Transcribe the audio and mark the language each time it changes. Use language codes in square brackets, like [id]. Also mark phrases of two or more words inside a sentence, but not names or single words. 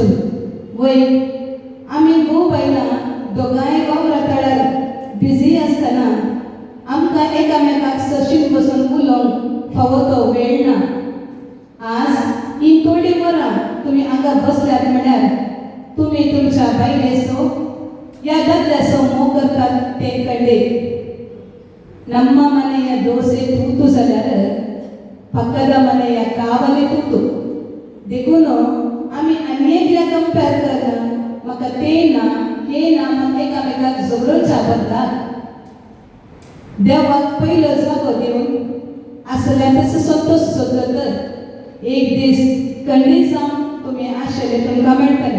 [kok] वय आमी भोव बायलां दोगांय वावरा तळ्यार बिजी आसतना आमकां एकामेकाक सशीन बसून उलोवंक फावो तो वेळ ना. आज ही थोडी वरां तुमी हांगा बसल्यात म्हळ्यार तुमी तुमच्या बायलेचो या दादल्याचो मोग करतात ते कळ्ळे. [kn] ನಮ್ಮ ಮನೆಯ ದೋಸೆ ತೂತು [kok] जाल्यार [kn] ಪಕ್ಕದ ಮನೆಯ ಕಾವಲಿ ತೂತು [kok] देखून आमी आनी एकल्या कंपेर करना. म्हाका ते ना हे ना म्हाका एकामेकाक झगडोवच्या बदलाक देवाक पयलो जागो दिवन आसल्या तसो संतोश सोदलो तर एक दीस खंडीत जावन तुमी आशिल्ले तुमकां मेळटले.